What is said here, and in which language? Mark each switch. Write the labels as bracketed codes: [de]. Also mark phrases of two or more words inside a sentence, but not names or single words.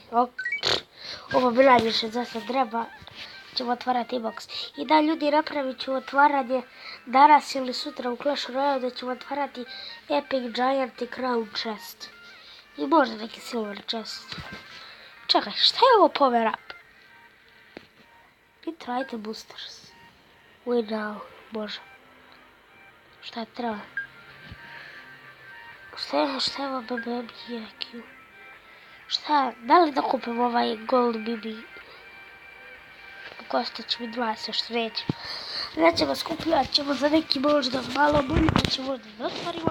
[bs] Ovo bi najviše za sad treba. Ćemo otvarati box. I da, ljudi, napravit ću otvaranje danas ili sutra u Clash Royale, da ćemo otvarati Epic Giant i Crown Chest. I možda neki Silver Chest. Čekaj, šta je ovo [en] power up? Nitro item boosters. Win now. [bs] Bože. Šta treba? Šta je ovo BBQ? Šta? Da li da kupim ovaj Gold BB? Košta će mi 20, što nećemo. Nećemo skupljati, ćemo za neki možda malo bolji, pa ćemo možda da otvorimo.